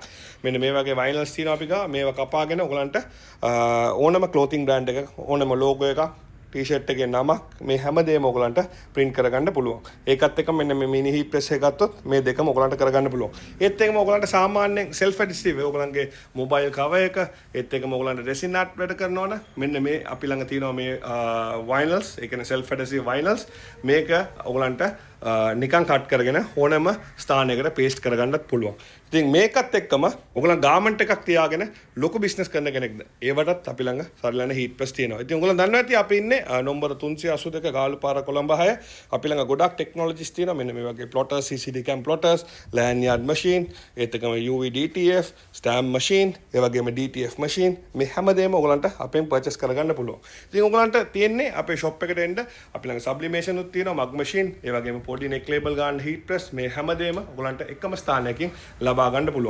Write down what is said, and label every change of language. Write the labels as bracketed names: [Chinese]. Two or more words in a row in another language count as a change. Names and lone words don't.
[Sinhala] මෙන්න මේ වගේ vinyls තියෙනවා අපි ගා මේවා කපාගෙන ඔයගලන්ට ඕනම [English] clothing brand [Sinhala] එකක ඕනම logo එකක් ටීෂර්ට් එකේ නමක් මේ හැමදේම ඔයගලන්ට print කරගන්න පුළුවන්. ඒකත් එක්ක මෙන්න මේ [English] mini heat press [Sinhala] එක ගත්තොත් මේ දෙකම ඔයගලන්ට කරගන්න පුළුවන්. ඒත් එක්කම ඔයගලන්ට සාමාන්‍යයෙන් [English] self adhesive [Sinhala] ඔයගලන්ගේ [English] mobile cover [Sinhala] එක ඒත් එක්කම ඔයගලන්ට [English] resin art [Sinhala] වැඩ කරනවනේ මෙන්න මේ අපි ළඟ තියෙනවා මේ vinyls ඒ කියන්නේ [English] self adhesive vinyls [Sinhala] මේක ඔයගලන්ට නිකන් කට් කරගෙන ඕනම ස්ථානයකට පේස්ට් කරගන්නත් පුළුවන්. ඉතින් මේකත් එක්කම ඔයගලන් ගාමන්ට් එකක් තියාගෙන ලොකු බිස්නස් කරන කෙනෙක්ද ඒවටත් අපි ළඟ සරිලන [English] heat press [Sinhala] තියෙනවා. ඉතින් ඔයගලන් දන්නවා ඇති අපි ඉන්නේ නම්බර 382 ගාලුපාර කොළඹ 6. අපි ළඟ ගොඩක් ටෙක්නොලොජිස් තියෙනවා. මෙන්න මේ වගේ [English] plotters CCD cam plotters, lanyard machine, [Sinhala] ඒත් එක්කම [English] UV DTF, stamp machine, [Sinhala] ඒ වගේම [English] DTF machine [Sinhala] මේ හැමදේම ඔයගලන්ට අපෙන් purchase කරගන්න පුළුවන්. ඉතින් ඔයගලන්ට තියෙන්නේ අපේ shop එකට එන්න අපි ළඟ sublimation උත් තියෙනවා [English] mug machine, [Sinhala] ඒ වගේම පොඩි [English] neck label [Sinhala] ගන්න [English] heat press [Sinhala] මේ හැමදේම ඔයගලන්ට එකම ස්ථානයකින් ලබා ගන්න පුළුවන්.